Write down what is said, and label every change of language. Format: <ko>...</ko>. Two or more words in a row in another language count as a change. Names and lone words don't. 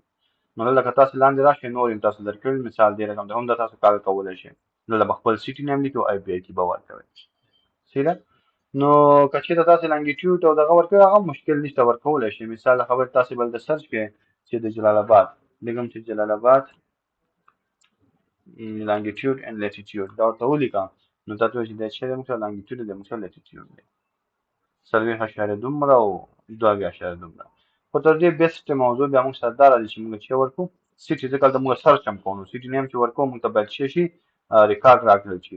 <ps>نو دلته که تاسو لاندې راشئ نور یم تاسو درکړي، مثال دې رقم ته هم د تاسو کار کولی شئ. دلته به خپل</ps> <en>city name</en> <ps>لیکئ او</ps> <en>API key</en> <ps>به ورکوئ. صحیح ده؟ نو که چېرته تاسو لانګیټیوډ او دغه ورکوئ هغه مشکل نشته، ورکولی شئ. مثال د خبرې تاسو به دلته سرچ کړئ چې د جلال آباد لیکم چې جلال آباد</ps> <en>longitude and latitude</en> <ps>دا ورته ولیکم نو دا ته وایي چې دا چې دی موږ سره longitude دی موږ سره latitude دی 40.2 او 2.2. خو تر دې بیسټ موضوع بیا موږ سره دا راځي چې موږ چې ورکو سیټي، ځکه دلته موږ سرچ هم کوو نو</ps> <en>city name</en> <ps>چې ورکوو موږ ته باید څه شي ریکارډ راکړل شي.</ps>